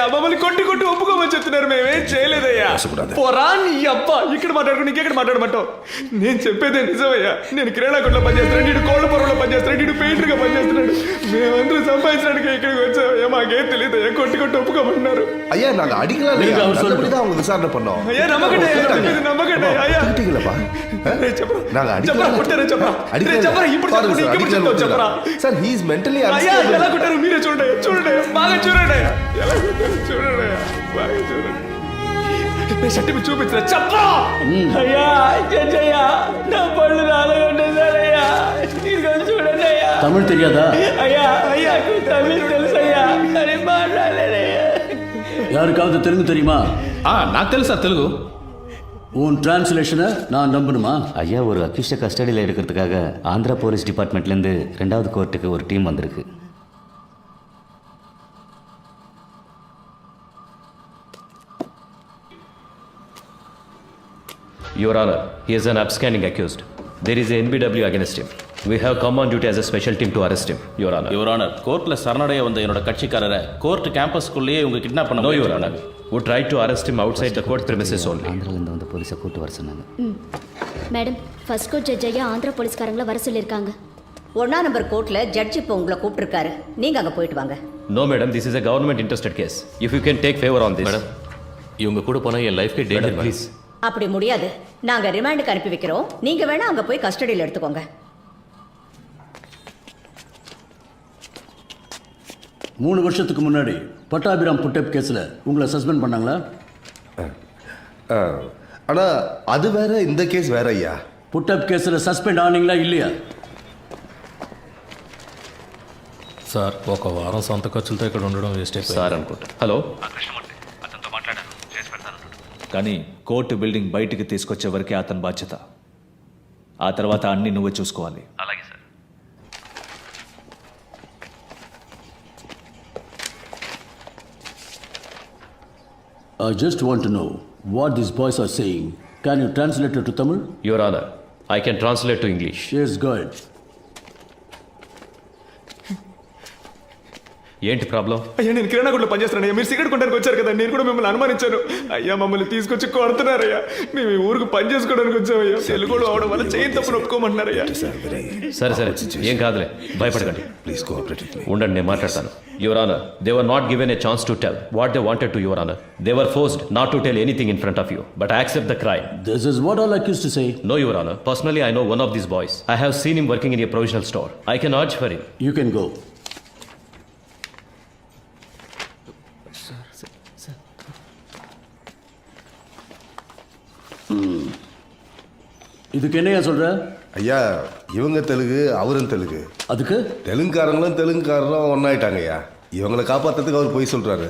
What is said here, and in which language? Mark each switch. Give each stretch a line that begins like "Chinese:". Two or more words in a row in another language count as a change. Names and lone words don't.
Telugu: మమ్మల్ని కొట్టి కొట్టి ఒప్పుకోమని చెప్తున్నారు. మేమేం చేయలేదయ్యా. పోరా నీ అబ్బా. ఇక్కడ మాట్లాడుకుని ఇంకెక్కడ మాట్లాడమంటావు? నేను చెప్పేదే నిజమయ్యా. నేను క్రీడాకుట్లో పనిచేస్తున్నాడు, నీడు కోళ్ళ పొరలో పనిచేస్తున్నాడు, నీడు పెయింటర్గా పనిచేస్తున్నాడు. మేమందరూ సంపాదించడానికి ఇక్కడికి వచ్చామయ్యా. మాకేం తెలియదయ్యా. కొట్టి కొట్టి ఒప్పుకోమన్నారు.
Tamil: ஐயா நாங்க அடிக்கலாம் இல்லையா, நல்லபடி தான் அவங்க விசாரணை பண்ணோம்.
Telugu: అయ్యా నమ్మకండి నమ్మకండి అయ్యా.
Tamil: அடிக்கலப்பா, நாங்க
Telugu: చెప్పరా కొట్టారా చెప్పరా. చెప్పరా ఇప్పుడు చెప్పరా.
English: Sir he is mentally
Telugu: అయ్యా ఎలా కొట్టారు మీరే చూడండి. చూడండి బాగా చూడండి. ఎలా కొట్టారు చూడండి. బాగా చూడండి. సర్టిఫికెట్ చూపించరా. చెప్పరా. అయ్యా జడ్జయ్యా నా పళ్ళు రాలగొట్టేశారయ్యా. చూడండి అయ్యా. తమిళ్ తెలియదా? అయ్యా అయ్యా తమిళ్ తెలుసయ్యా కానీ మాట్లాడలేదయ్యా.
Tamil: யாருக்காவது தெலுங்கு தெரியுமா?
Telugu: నాకు తెలుసా తెలుగు.
Tamil: உன் டிரான்ஸ்லேஷனை நான் நம்பணுமா? ஐயா, ஒரு
English: accused custodyயில்
Tamil: இருக்கிறதுக்காக ஆந்திரா
English: police departmentலேருந்து
Tamil: 2வது கோர்ட்டுக்கு ஒரு டீம் வந்திருக்கு.
English: Your Honor, he is an upstanding accused. There is a NBW against him. We have come on duty as a special team to arrest him, Your Honor. Your Honor,
Tamil: கோர்ட்ல சரணடைய வந்த என்னோட கட்சிக்காரரை
English: court campusக்குள்ளேயே
Tamil: இவங்க கிட்னாப் பண்ண.
English: No, Your Honor. We tried to arrest him outside the court premises only.
Tamil: ஆந்திராலேருந்து வந்த போலீஸை கூட்டு வர சொன்னாங்க. மேடம்,
English: first court judge
Tamil: ஐயா ஆந்திரா போலீஸ்காரங்கள வர சொல்லியிருக்காங்க. 1ஆம்
English: number courtல
Tamil: ஜட்ஜ் இப்போ உங்களை கூப்பிட்டுருக்காரு. நீங்க அங்க போயிட்டு வாங்க.
English: No, madam, this is a government interested case. If you can take favor on this.
Tamil: மேடம் இவங்க கூட போனா என் லைஃப்க்கு டேஞ்சர்.
English: Please.
Tamil: அப்படி முடியாது. நாங்க ரிமாண்டுக்கு அனுப்பி வைக்கிறோம். நீங்க வேணா அங்க போய் கஸ்டடியில் எடுத்துக்கோங்க. 3 வருஷத்துக்கு முன்னாடி பட்டாபிராம்
English: put-up caseஇல்
Tamil: உங்களை சஸ்பெண்ட் பண்ணாங்களா? ஆனா அது வேற, இந்த கேஸ் வேற ஐயா.
English: put-up caseஇல்
Tamil: సస్పెండ్ ఆనీங்களா இல்லையா?
Telugu: సార్ ఒక వారం సొంత ఖర్చులతో ఇక్కడ ఉండడం వేస్ట్ సార్ అనుకుంటా. హలో, కానీ
English: court building
Telugu: బయటికి తీసుకొచ్చే వరకే అతని బాధ్యత. ఆ తర్వాత అన్ని నువ్వే చూసుకోవాలి. అలాగే సార్.
English: I just want to know what these boys are saying. Can you translate it to Tamil? Your Honor, I can translate to English. Yes, go ahead.
Telugu: ఏంటి ప్రాబ్లం? అయ్యా నేను కిరాణా కొట్లో పనిచేస్తున్నాను. మీరు సిగరెట్ కొనడానికి వచ్చారు కదా, నేను కూడా మిమ్మల్ని అనుమానించాను. అయ్యా మమ్మల్ని తీసుకొచ్చి కొడుతున్నారయ్యా. మేము ఈ ఊరికి పని చేసుకోవడానికి వచ్చామయ్యా. తెలుగులో అవడం వల్ల చేయని తప్పులు ఒప్పుకోమంటున్నారయ్యా. సరే సరే, ఏం కాదులే, భయపడకండి. ఉండండి, నేను మాట్లాడతాను.
English: Your Honor, they were not given a chance to tell what they wanted to Your Honor. They were forced not to tell anything in front of you, but I accept the crime. This is what all accused to say. No, Your Honor. Personally, I know one of these boys. I have seen him working in a provisional store. I can urge for him. You can go.
Tamil: இதுக்கு என்னையா சொல்ற? ஐயா இவங்க தெலுங்கு அவரும் தெலுங்கு. அதுக்கு தெலுங்குக்காரங்களும் தெலுங்குக்காரங்களும் ஒன்னாயிட்டாங்க ஐயா. இவங்களை காப்பாத்துறதுக்கு அவர் போய் சொல்றாரு.